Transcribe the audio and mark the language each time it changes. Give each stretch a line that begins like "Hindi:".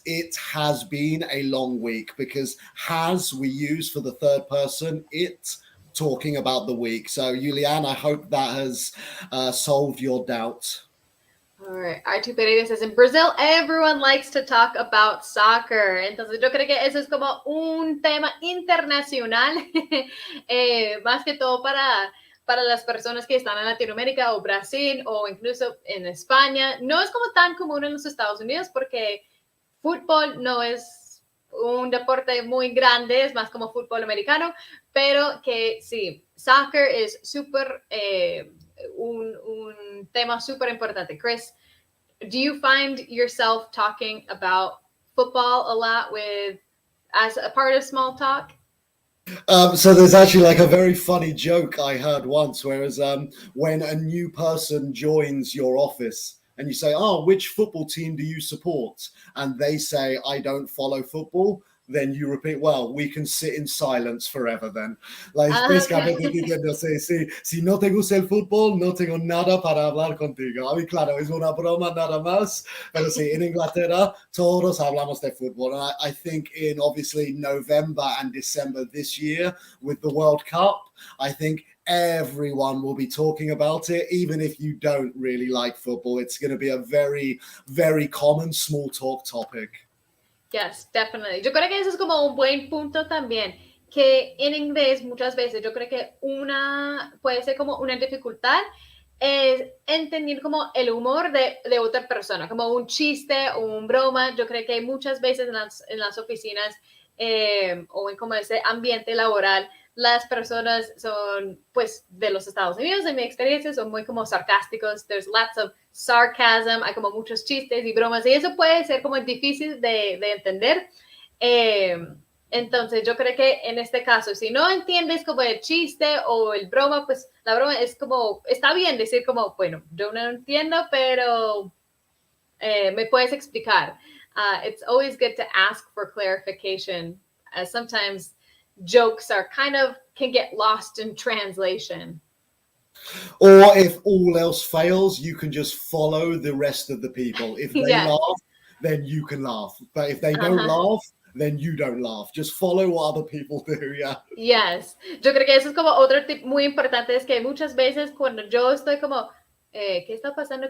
English: It has been a long week, because has we use for the third person, it, talking about the week. So Julian, I hope that has solved your doubt. All right. R2 Pereira says, in Brazil, everyone likes to talk about soccer.
Spanish: Entonces, yo creo que eso es como un tema internacional, más que todo para las personas que están en Latinoamérica o Brasil o incluso en España. No es como tan común en los Estados Unidos, porque fútbol no es un deporte muy grande, es más como fútbol americano, pero que sí, soccer es súper, un tema súper importante.
English: Chris, do you find yourself talking about football a lot as a part of small talk? So there's actually like a very funny joke I heard once, whereas when a new person joins your office and you say, which football team do you support? And they say, I don't follow football. Then you repeat, well, we can sit in silence forever then. Like,
Spanish: básicamente diciéndose, si no te gusta el fútbol, no tengo nada para hablar contigo. A mí, claro, es una broma nada más, pero sí, en Inglaterra, todos hablamos de fútbol.
English: And I think in, obviously, November and December this year, with the World Cup, I think everyone will be talking about it, even if you don't really like football. It's going to be a very, very common small talk topic. Yes, definitely.
Spanish: Yo creo que eso es como un buen punto también, que en inglés muchas veces yo creo que puede ser como una dificultad es entender como el humor de otra persona, como un chiste o un broma. Yo creo que muchas veces en las oficinas o en como ese ambiente laboral las personas son, pues, de los Estados Unidos, en mi experiencia, son muy como sarcásticos.
English: There's lots of sarcasm,
Spanish: hay como muchos chistes y bromas, y eso puede ser como difícil de entender. Entonces, yo creo que en este caso, si no entiendes como el chiste o el broma, pues la broma es como, está bien decir como, bueno, yo no entiendo, pero me puedes explicar.
English: It's always good to ask for clarification, as sometimes jokes are can get lost in translation. Or if all else fails, you can just follow the rest of the people. If they Yes. laugh, then you can laugh. But if they don't laugh, then you don't laugh. Just follow what other people do, yeah. Yes.
Spanish: Yo creo que eso es como otro tip muy importante, es que muchas veces cuando yo estoy como, ¿qué está pasando?